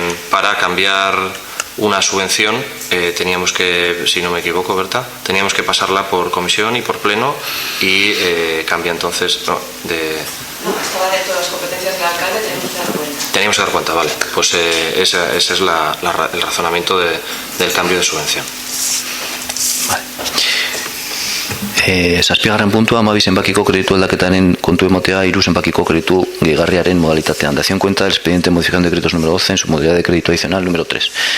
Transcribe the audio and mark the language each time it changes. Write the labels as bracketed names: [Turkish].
[Spanish] Para cambiar una subvención teníamos que, si no me equivoco, Berta, teníamos que pasarla por comisión y por pleno y cambia entonces No, estaba dentro de las competencias del alcalde, tenemos que dar cuenta. Teníamos que dar cuenta, vale. Pues ese es el razonamiento del cambio de subvención. Vale. [Basque] Zazpigarren puntua, 12 zenbakiko kreditu aldaketaren kontu ematea, 3 zenbakiko kreditu gehigarriaren modalitatean. [Spanish] Dación cuenta del expediente de modificación de créditos número 12 en su modalidad de crédito adicional número 3.